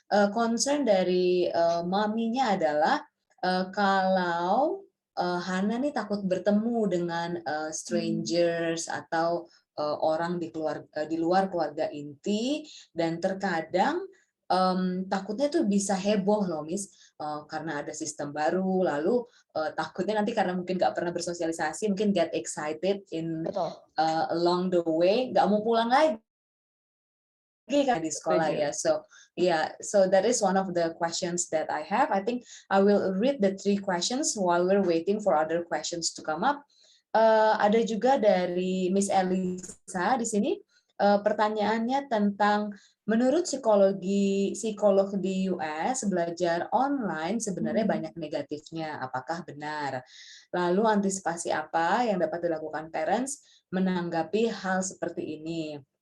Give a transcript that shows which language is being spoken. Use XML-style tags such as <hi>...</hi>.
<id>Concern dari maminya adalah kalau Hana nih takut bertemu dengan strangers atau orang di luar keluarga inti, dan terkadang takutnya tuh bisa heboh loh, Miss, karena ada sistem baru, lalu takutnya nanti karena mungkin nggak pernah bersosialisasi, mungkin</id> <en>get excited in along the way,</en> <id>nggak mau pulang lagi kan di sekolah ya.</id> <en>So that is one of the questions that I have. I think I will read the 3 questions while we're waiting for other questions to come up.</en> <id>Ada juga dari Miss Elisa di sini. Pertanyaannya tentang menurut psikolog di US, belajar online sebenarnya banyak negatifnya. Apakah benar? Lalu antisipasi apa yang dapat dilakukan parents menanggapi hal seperti ini?</id>